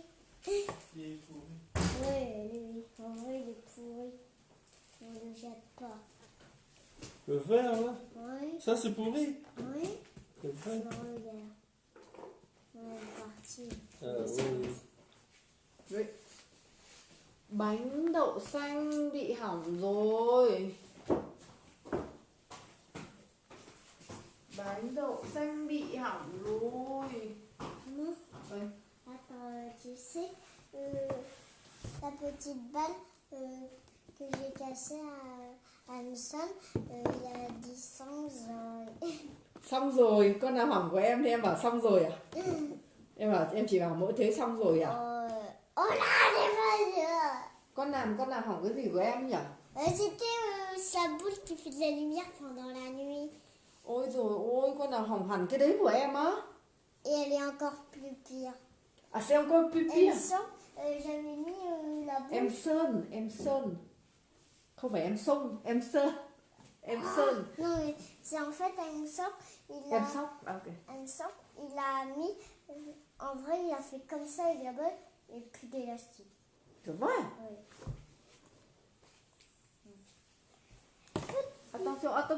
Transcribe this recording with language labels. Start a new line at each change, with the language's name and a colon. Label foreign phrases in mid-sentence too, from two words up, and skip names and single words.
French: Il est pourri. Oui, lui, en vrai, il est pourri. On ne le jette pas. Le verre, là, Oui, ça c'est pourri. oui. Le verre. Non, regarde. On est parti. Ah oui. Oui.
Vietnamese: Bánh đậu xanh bị hỏng rồi. Bánh đậu xanh bị hỏng rồi.
French: Maman, Oui. attends, tu sais, la petite balle que j'ai cassée à Amazon, il y a 10 ans.
Vietnamese: Xong rồi, con nào hỏng của em thì em bảo xong rồi à? Em bảo em chỉ bảo mỗi thế xong rồi à?
French: Oh là, c'est pas ça.
Vietnamese: Con nào hỏng cái gì của em nhỉ?
French: C'était sa boule qui fait de la lumière pendant la nuit.
Vietnamese: Ôi rồi ôi, con nào hỏng hẳn cái đấy của em á?
French: Et elle est encore plus pire. À c'est encore plus Elle pire. sent, j'avais mis la boule.
Vietnamese: Em Sơn. Không phải em Sông, em Sơn. Em Sơn.
French: Non, mais c'est en fait un sort.
Vietnamese: Em Sóc. Ah, ok.
French: Un sort, il a mis. En vrai, il a fait comme ça avec la bolle et plus d'élastique. C'est vrai? Oui. Attention, attends.